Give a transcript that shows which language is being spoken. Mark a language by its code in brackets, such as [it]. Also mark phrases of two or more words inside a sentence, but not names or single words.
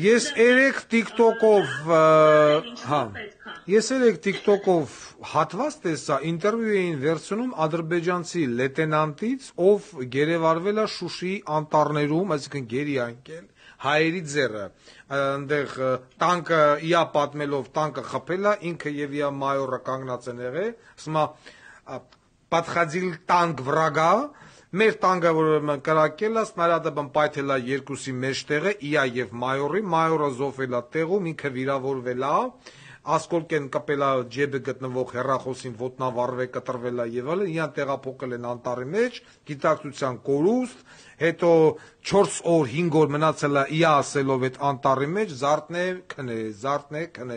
[hy] Ես երեք TikTok-ով հատված տեսա, ինտերվյու էին վերցնում ադրբեջանցի լեյտենանտից, ով գերեվարվել է Շուշիի անտառներում, այսինքն գերի անկել հայերի ձեռը, այնտեղ տանկը իա պատմելով տանկը խփել է, ինքը եւ իա մայորը կանգնած են եղել, ասում է [ru] «Подходил танк врага», [hy] մեր տանկը որ կրակել է, սնարյադը պայթել է երկուսի մեջտեղը, իա եւ մայորը զոհվել է տեղում, ինքը վիրավորվել է, ասկոլկեն կպել է ջեբը գտնվող հեռախոսին ոտնավառվել, կտրվել է եւ այլն, իրան տեղափոխել են անտառի մեջ, գիտակցության կորուստ, հետո 4 օր, 5 օր մնացել է իա ասելով այդ անտառի մեջ, զարթն է, քնե,